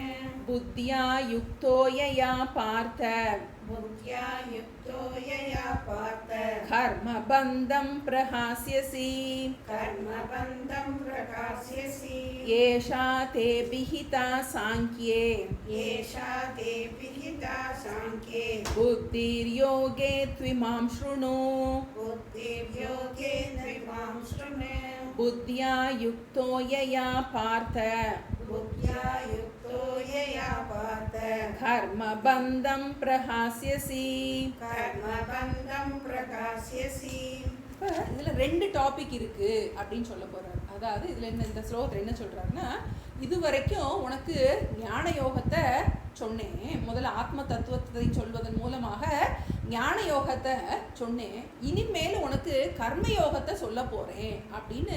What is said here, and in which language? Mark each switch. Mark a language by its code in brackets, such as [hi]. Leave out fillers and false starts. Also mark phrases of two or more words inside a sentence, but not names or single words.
[sa] बुद्ध्या युक्तो यया पार्थ बुद्ध्या युक्तो यया पार्थ कर्मबन्धं प्रहास्यसि कर्मबन्धं प्रकाश्यसि एषा ते ऽभिहिता साङ्ख्ये एषा ते ऽभिहिता विहिता साङ्ख्ये बुद्धिर्योगे त्विमां शृणु बुद्धिर्योगे त्विमां शृणु बुद्ध्या युक्तो यया पार्थ बुद्ध्या युक्तो यया पार्थ कर्मबन्धं प्रहास्यसि कर्मबन्धं प्रकाश्यसि. [ta] இப்போ இதில் 2 டாபிக் இருக்குது அப்படின்னு சொல்ல போகிறார். அதாவது இதில் இந்த ஸ்லோகத்தில் என்ன சொல்கிறாருன்னா, இது வரைக்கும் உனக்கு ஞான யோகத்தை சொன்னேன், முதல்ல ஆத்ம தத்துவத்தை சொல்வதன் மூலமாக ஞான யோகத்தை சொன்னேன், இனிமேல் உனக்கு கர்ம யோகத்தை சொல்ல போகிறேன் அப்படின்னு.